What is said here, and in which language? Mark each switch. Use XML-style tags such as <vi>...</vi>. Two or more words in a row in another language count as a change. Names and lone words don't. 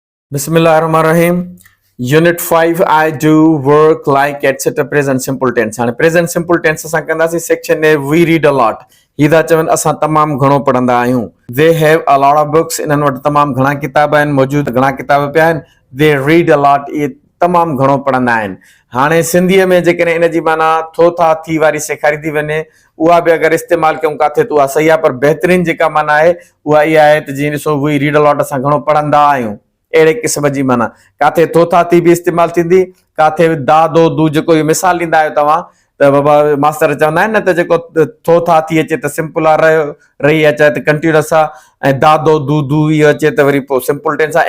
<ar>Bismillahirrahmanirrahim.</ar> <en>Unit 5 I do work like etc. present simple tense. And present simple tense</en> <sd>असां कंदासीं</sd> <en>section में we read a lot.</en> <sd>हीदा चवन असां तमाम घणो पढ़ंदा आहियूं.</sd> <en>They have a lot of books.</en> <sd>इन्हनि वटि तमाम घणा किताब आहिनि, मौजूद घणा किताब पिया आहिनि.</sd> <en>They read a lot.</en> <sd>ये तमाम घणो पढ़ंदा आहिनि. हाणे सिंधीअ में जेकॾहिं इन जी माना थो था थी वारी सेखारी थी वञे, उहा बि अगरि इस्तेमालु कयूं काथे त उहा सही आहे, पर बहितरीन जेका माना आहे उहा इहा आहे त जीअं ॾिसो</sd> <en>we read a lot</en> <sd>असां घणो पढ़ंदा आहियूं. अहिड़े क़िस्म जी माना काथे थोथा थी बि इस्तेमालु थींदी, काथे दा दो दू जेको इहो मिसाल ॾींदा आहियो तव्हां त बाबा मास्तर चवंदा आहिनि न त जेको थोथा थी अचे त सिंपल आहे, रही अचे त कंटिन्यूअस आहे, ऐं दा दो दू दू इहो अचे त वरी पोइ</sd> <en>simple tense</en> <sd>आहे.</sd>